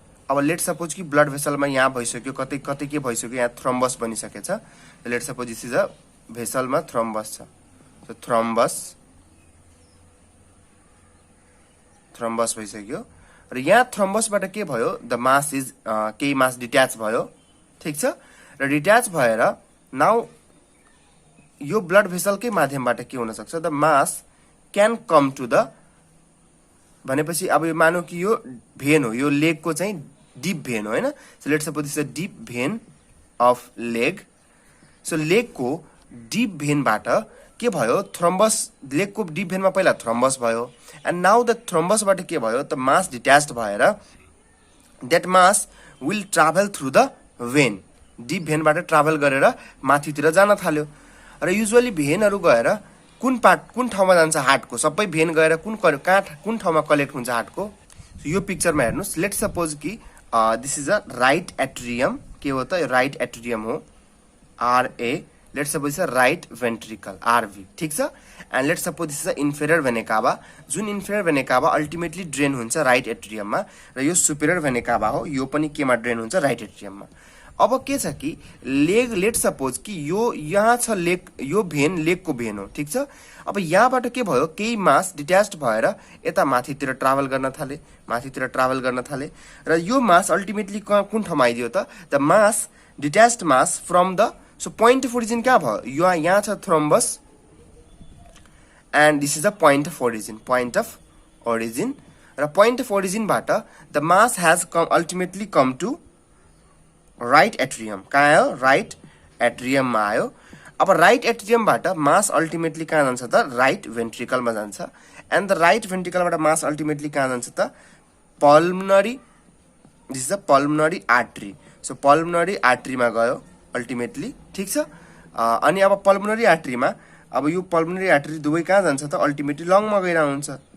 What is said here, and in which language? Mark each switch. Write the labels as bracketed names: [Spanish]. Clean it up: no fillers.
[Nepali] अब let suppose कि blood भेसलमा यहाँ भइसक्यो, कतै कतै के भइसक्यो, यहाँ thrombus बनिसकेछ. [English] let suppose this is a भेसलमा [Nepali] thrombus छ. सो थ्रोम्बस भइसक्यो र यहाँ थ्रोम्बसबाट के भयो, द मास इज केही मास डिट्याच भयो. ठीक छ, र डिट्याच भएर नाउ यो ब्लड भेसलकै माध्यमबाट के हुन सक्छ, [English] the mass can come to the [Nepali] भनेपछि अब यो मानौ कि यो भेन हो, यो लेगको चाहिँ डिप भेन हो हैन. [English] So let's suppose this is a deep vein of leg. [Nepali] So लेगको deep भेनबाट के भयो, थ्रोम्बस, लेगको डिप भेनमा पहिला थ्रोम्बस भयो. एन्ड नाउ द थ्रोम्बसबाट के भयो, त मास डिट्याच्ड भएर [English] That mass will travel through the vein. [Nepali] Deep भेनबाट travel गरेर माथितिर जान थाल्यो. र युजुअली भेनहरू गएर कुन ठाउँमा जान्छ, हार्टको. सबै भेन गएर कुन ठाउँमा कलेक्ट हुन्छ हार्टको. यो पिक्चरमा हेर्नुस्. [English] Let suppose कि this is a right atrium. [Nepali] के हो त, राइट एट्रियम हो, RA. [English] Let suppose right ventricle, RV. [Nepali] ठीक छ. [English] And let suppose this is a inferior vena cava. [Nepali] जुन इन्फेरियर भेना काभा अल्टिमेटली ड्रेन हुन्छ राइट एट्रियममा, र यो सुपेरियर भेना काभा हो, यो पनि केमा ड्रेन हुन्छ, राइट एट्रियममा. अब के छ कि लेग लेट सपोज कि यो यहाँ छ लेग, यो भेन लेगको भेन हो, ठीक छ। अब यहाँबाट के भयो, केही मास डिट्याच्ड भएर यता माथितिर ट्राभल गर्न थाले र यो मास अल्टिमेटली कुन ठाउँमा आइदियो त, the mass डिट्याच्ड mass from the, so point of origin कहाँ भयो, यहाँ छ thrombus [English] and this is the point of origin [Nepali] र point of ओरिजिनबाट [English] The mass has ultimately come to right atrium. [Nepali] कहाँ आयो, राइट एट्रियममा आयो। अब राइट एट्रियमबाट मास अल्टिमेटली कहाँ जान्छ त, राइट भेन्ट्रिकलमा जान्छ। And the right भेन्ट्रिकलबाट mass ultimately कहाँ जान्छ त, pulmonary, [English] This is the pulmonary artery. [Nepali] So pulmonary आर्टरीमा गयो अल्टिमेटली, ठिक छ। अनि अब पल्मनरी आर्टरीमा, अब यो पल्मनरी आर्टरी दुवै कहाँ जान्छ त, अल्टिमेटली लङमा गइरहेको हुन्छ।